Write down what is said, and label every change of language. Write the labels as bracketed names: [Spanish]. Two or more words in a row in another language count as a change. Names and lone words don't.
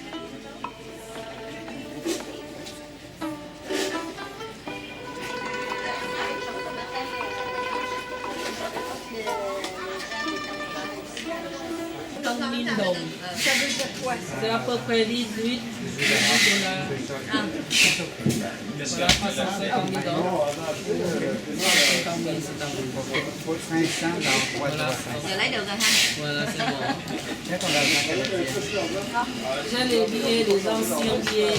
[French] Ça veut dire quoi? C'est à peu près 18 dollars. Voilà, 350 000 dollars. 350 000, c'est un peu. 500 dans 3 Voilà, [Vietnamese] Giờ lấy được rồi ha. [French] voilà, c'est bon. [Vietnamese] Chắc còn là [French] J'ai les billets, les anciens billets.